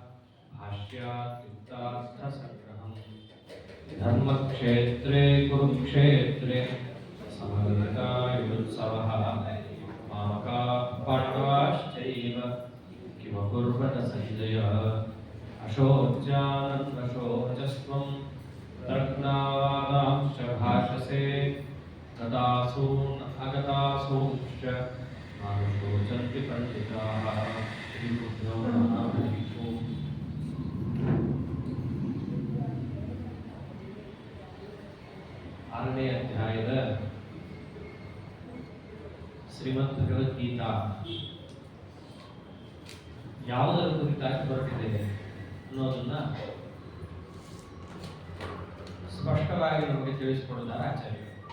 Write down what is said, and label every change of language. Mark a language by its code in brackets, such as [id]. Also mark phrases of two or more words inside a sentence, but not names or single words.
[sa] भाष्यात्युक्तार्थसङ्ग्रहम् धर्मक्षेत्रे कुरुक्षेत्रे समवेतायुत्सवः पाण्डवाश्चैव किमकुर्वत सञ्जय अशोच्यानन्वशोचस्त्वं तर्कणावादांश्च भाषसे गतासून् अगतासूंश्च मानुषोचन्ति पण्डिताः श्रीगुरुभ्यो नमः। [kn] ಆರನೇ ಅಧ್ಯಾಯದ ಶ್ರೀಮದ್ ಭಗವದ್ಗೀತಾ ಯಾವುದರ ಕುರಿತಾಗಿ ಹೊರಟಿದೆ ಅನ್ನೋದನ್ನ ಸ್ಪಷ್ಟವಾಗಿ ನಮಗೆ ತಿಳಿಸಿಕೊಡುತ್ತಾರೆ ಆಚಾರ್ಯರು.